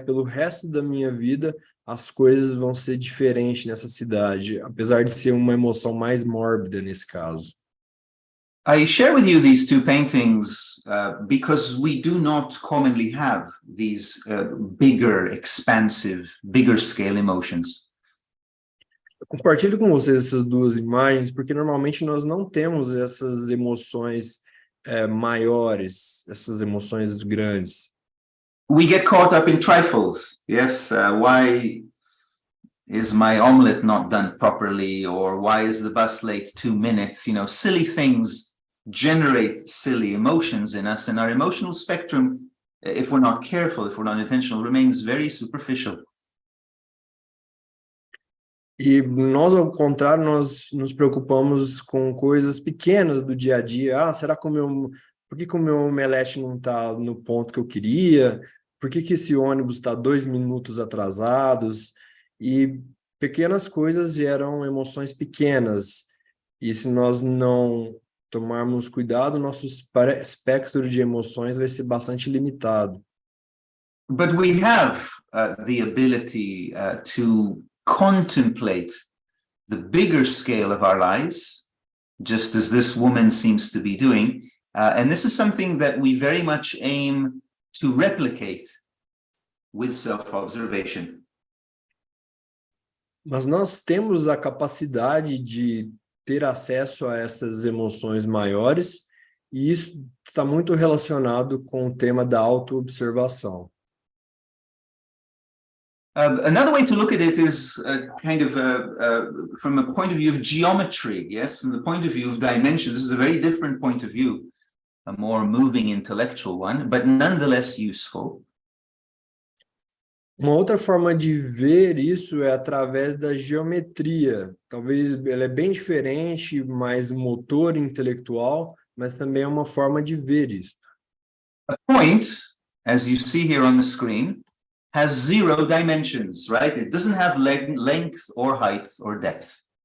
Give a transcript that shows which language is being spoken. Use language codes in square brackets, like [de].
[pt] Pelo resto da minha vida, as coisas vão ser diferentes nessa cidade, apesar de ser uma emoção mais mórbida nesse caso. [en] I share with you these two paintings because we do not commonly have these bigger, expansive, bigger scale emotions. [pt] Eu compartilho com vocês essas duas imagens porque normalmente nós não temos essas emoções maiores, essas emoções grandes. [en] We get caught up in trifles. Yes, why is my omelette not done properly? Or why is the bus late 2 minutes? Silly things generate silly emotions in us, and our emotional spectrum, if we're not careful, if we're not intentional, remains very superficial. [pt] E nós, ao contrário, nós nos preocupamos com coisas pequenas do dia a dia. Será que por que o meu omelete não está no ponto que eu queria? Por que esse ônibus está 2 minutos atrasados? E pequenas coisas geram emoções pequenas. E se nós não tomarmos cuidado, nosso espectro de emoções vai ser bastante limitado. [en] But we have the ability to contemplate the bigger scale of our lives, just as this woman seems to be doing. And this is something that we very much aim to replicate with self-observation. [pt] Mas nós temos a capacidade de ter acesso a essas emoções maiores, e isso está muito relacionado com o tema da auto-observação. [en] Another way to look at it is kind of from a point of view of geometry, yes? From the point of view of dimensions, this is a very different point of view, a more moving intellectual one, but nonetheless useful. [pt] Uma outra forma de ver isso é através da geometria. Talvez ela é bem diferente, mais motor intelectual, mas também é uma forma de ver isso. [en] A point, as you see here on the screen, has 0 dimensions, right? It doesn't have length or height or depth.